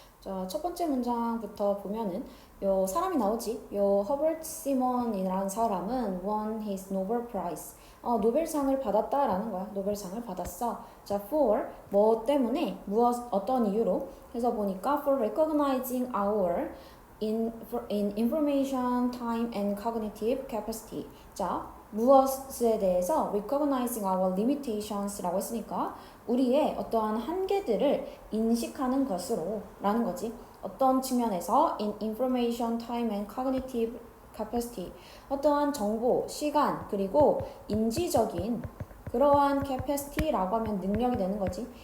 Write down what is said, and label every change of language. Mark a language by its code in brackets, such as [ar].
[ko] 자, 첫 번째 문장부터 보면은 요 사람이 나오지. 요 허버트 시몬이라는 사람은 [en] won his Nobel Prize. [ko] 노벨상을 받았다라는 거야. 노벨상을 받았어. [en] 자, for [ko] 뭐 때문에 어떤 이유로 해서 보니까 [en] for recognizing our in information, time and cognitive capacity. [ko] 자, 무엇에 대해서 recognizing our limitations라고 했으니까 우리의 어떠한 한계들을 인식하는 것으로 라는 거지. 어떤 측면에서 [en] in information, time and cognitive capacity [ko] 어떠한 정보, 시간, 그리고 인지적인 그러한 capacity라고 하면 능력이 되는 거지.